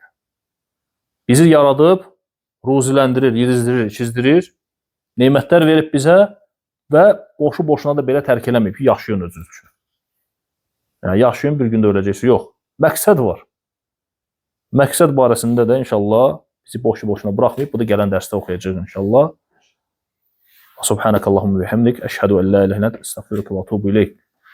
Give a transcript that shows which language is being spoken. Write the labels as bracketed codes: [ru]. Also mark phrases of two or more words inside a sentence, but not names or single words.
[az] Bizi yaradıb, ruziləndirir, yedizdirir, çizdirir, neymətlər verib bizə və boşu-boşuna da belə tərk eləməyib ki, yaşayın özünüz üçün. Yəni, yaşayın, bir gündə öləcəksiniz. Yox, məqsəd var. Məqsəd barəsində də inşallah bizi boşu-boşuna bıraxmayıb. Bu da gələn dərsdə oxuyacağız inşallah. [ar] سُبْحَانَكَ اللَّهُمَّ وَبِحَمْدِكَ أَشْهَدُ أَنْ لَا إِلَٰهَ إِلَّا أَنْتَ أَسْتَغْفِرُكَ وَأَتُوبُ إِلَيْكَ.